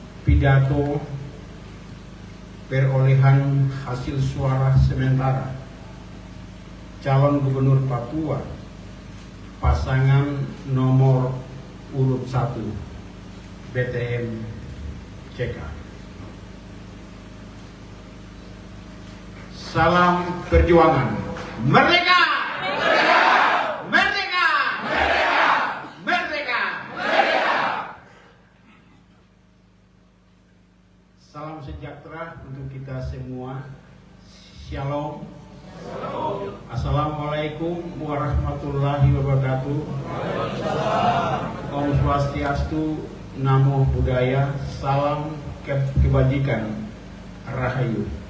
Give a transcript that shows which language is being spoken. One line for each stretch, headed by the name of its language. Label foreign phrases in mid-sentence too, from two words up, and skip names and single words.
Indonesian: pidato perolehan hasil suara sementara calon gubernur Papua pasangan nomor urut 1 BTM CK. Salam perjuangan. Merdeka! Merdeka! Merdeka! Merdeka! Merdeka! Merdeka! Salam sejahtera untuk kita semua. Shalom.
Arabic: السلام عليكم ورحمة الله وبركاته.
Sanskrit: Om Swastiastu,
Pali: Namo Buddhaya,
Indonesian: salam kebajikan, Rahayu.